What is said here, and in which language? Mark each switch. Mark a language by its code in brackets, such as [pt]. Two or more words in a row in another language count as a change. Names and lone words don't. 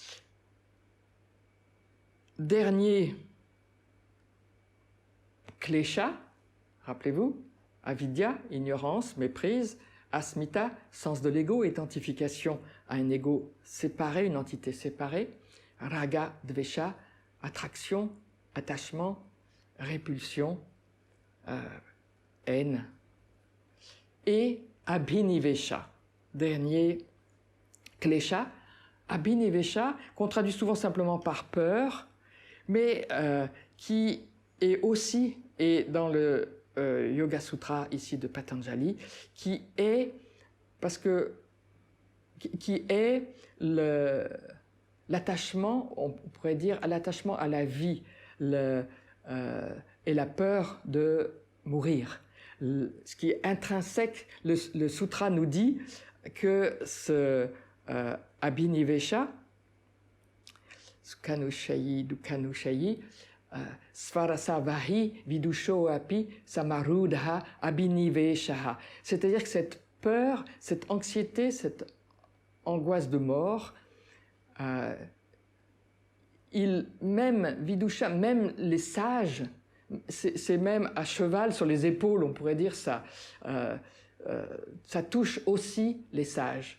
[fr] Dernier klesha, rappelez-vous, avidya, ignorance, méprise, asmita, sens de l'ego, identification à un ego séparé, une entité séparée, [sa] raga, dvesha, [fr] attraction, attachement, répulsion, haine, et abhinivesha, dernier klesha. Abhinivesha, qu'on traduit souvent simplement par peur, mais qui est aussi, et dans le Yoga Sutra ici de Patanjali, qui est l'attachement, on pourrait dire, à l'attachement à la vie et la peur de mourir. Ce qui est intrinsèque, le sutra nous dit que ce [sa] abhinivesha, sukhanushayi, dukhanushayi, svarasavahi, vidusho api, samarudha, abhiniveshaha. [fr] C'est-à-dire que cette peur, cette anxiété, cette angoisse de mort, même vidusha, même les sages, c'est même à cheval sur les épaules, on pourrait dire ça, ça touche aussi les sages.